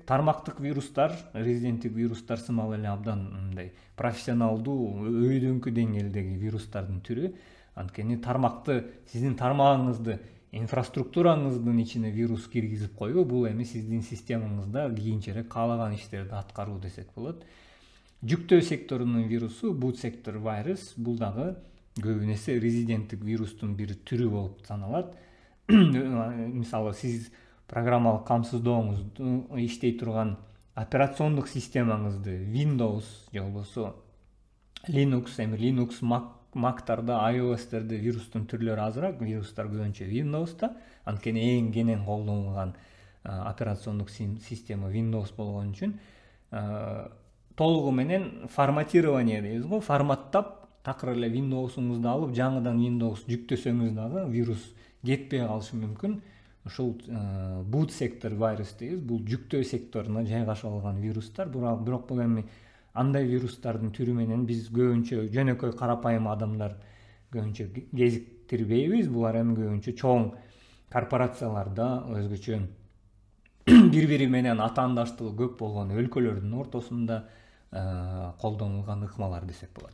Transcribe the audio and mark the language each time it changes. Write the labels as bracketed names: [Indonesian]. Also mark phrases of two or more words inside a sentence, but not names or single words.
[Kyrgyz] Тармактык вирустар, резиденттик вирустар сымал эле абдан мындай профессионалдуу, өйдөнкү деңгээлдеги вирустардын түрү. Анткени тармакты, сиздин тармагыңызды, инфраструктураңыздын ичине вирус киргизип коюу, бул эми сиздин системаңызда кийинчерээк каалаган иштерди аткаруу десек болот. Жүктөө секторунун вирусу, [English] boot sector virus, [Kyrgyz] бул дагы көбүн эсе резиденттик вирустун бир түрү болуп саналат. Мисалы, сиз программалык камсыздооңузду иштей турган операциондук системаңызды Windows же болбосо Linux, эми Linux, Mac'тарда, iOS'терде вирустун түрлөрү азыраак, вирустар көбүнчө Windows'та. Анткени эң кенен колдонулган операциондук система Windows болгон үчүн толугу менен форматирование дейбиз го, форматтап такыр эле Windows'уңузду алып жаңыдан Windows жүктөсөңүз дагы вирус кетпей калышы мүмкүн. Ушул [English] boot sector virus [Kyrgyz] дейбиз, бул жүктөө секторуна жайгашып алган вирустар. Бирок бул эми андай вирустардын түрү менен биз көбүнчө жөнөкөй карапайым адамдар көбүнчө кезиктирбейбиз. Булар эми көбүнчө чоң корпорацияларда, өзгөчө бири менен атаандаштыгы көп болгон өлкөлөрдүн ортосунда колдонулган ыкмалар десек болот.